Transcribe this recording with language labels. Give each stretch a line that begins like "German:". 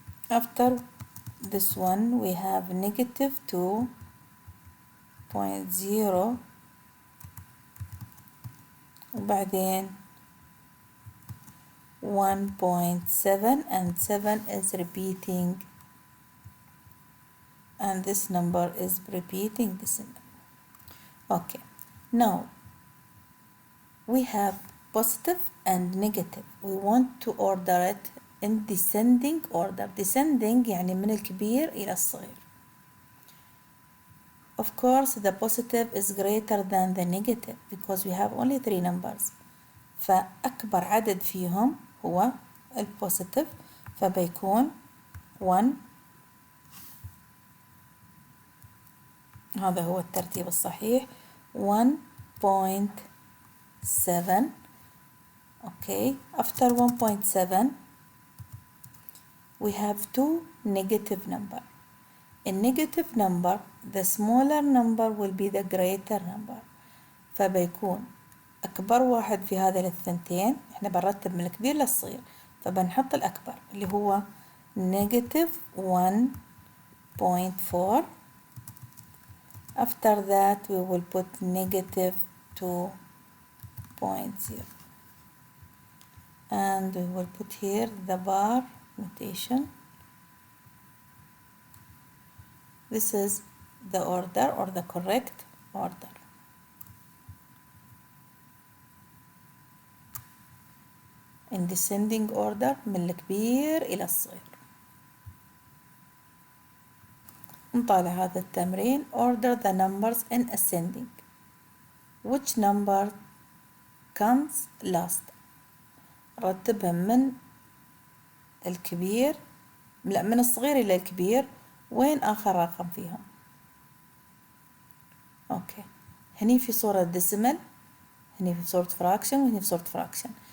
English: After this one we have -2.0
Arabic: وبعدين
English: 1.7 and 7 is repeating and this number is repeating this number. Okay, now we have positive and negative. We want to order it in descending order.
Arabic: Descending يعني من الكبير إلى الصغير.
English: Of course the positive is greater than the negative because we have only 3 numbers.
Arabic: فأكبر عدد فيهم هو البوزيتيف فبيكون 1. هذا هو الترتيب الصحيح. 1.7.
English: Okay, after 1.7 we have 2 negative number. In negative number the smaller number will be the greater number.
Arabic: فبيكون أكبر واحد في هذه الثنتين. إحنا بنرتب من الكبير للصغير فبنحط الأكبر اللي هو -1.4
English: After that we will put -2.0 and we will put here the bar notation. This is the order or the correct order. In descending order
Arabic: من الكبير إلى الصغير. نطالع هذا التمرين.
English: Order the numbers in ascending. Which number comes last؟
Arabic: رتبهم من الكبير، لا من الصغير إلى الكبير، وين آخر رقم فيهم؟ أوكي، هني في صورة ديسيمال، هني في صورة فراكشن، وهني في صورة فراكشن.